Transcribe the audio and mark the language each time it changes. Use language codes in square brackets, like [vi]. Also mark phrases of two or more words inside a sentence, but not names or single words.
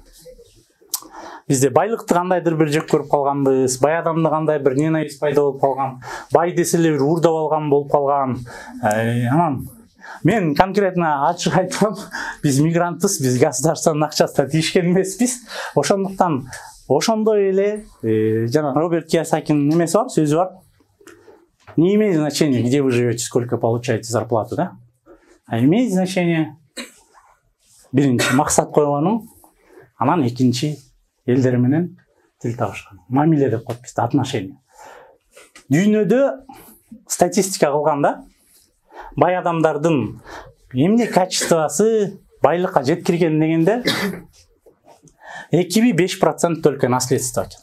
[ky] Бизде байлыкты кандайдыр бир жек көрүп калганбыз, бай адамды кандай бир ненависть пайда болуп калган, бай десе эле бир уурдап алган болуп калган. Анан мен конкретно ачык айтам, биз мигрантпыз, биз государственный акчасына тийишкен эмеспиз. Ошондуктан ошондой эле жана Роберт Кийосакинин немеси бар, сөзү бар. [ru] Не имеет значения, где вы живете, сколько получаете зарплату, да? А имеет значение [ky] биринчи максат койгонуң, анан экинчи элдер менен тил табышкан. Мамиле деп коет бизде, отношения. Дүйнөдө статистика кылганда бай адамдардын эмне качествосы байлыкка жеткирген дегенде 2-5% [ru] только наследство [ky] экен.